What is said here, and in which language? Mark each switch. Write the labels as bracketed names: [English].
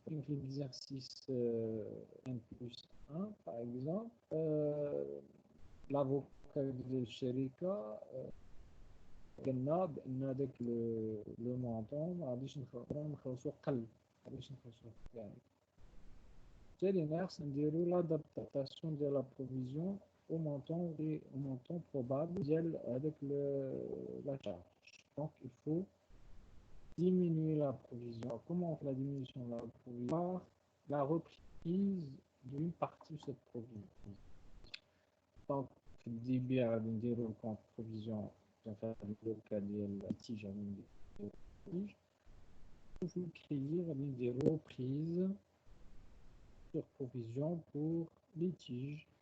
[Arabic] في ليكزارسيس ان بلس 1 باغ اكزومبل لافوكا ديال الشركه قلنا بان داك لو مونطون ما غاديش نخلصو قل، ما غاديش نخلصو يعني. بالتالي خصنا نديرو لادابتاسيون ديال لا بروفيزيون او مونطون بروبابل ديال هذاك لا شارج. [French] دونك il faut diminuer la provision. Comment on fait la diminution de la provision? La reprise d'une partie de cette provision. [Arabic] Donc في الديبي غادي نديرو الكونت بروفيزيون في [French] le cas [Arabic] ديال litige غادي نديرو litige. في الكريدي غادي نديرو [French] reprise sur provision pour litige.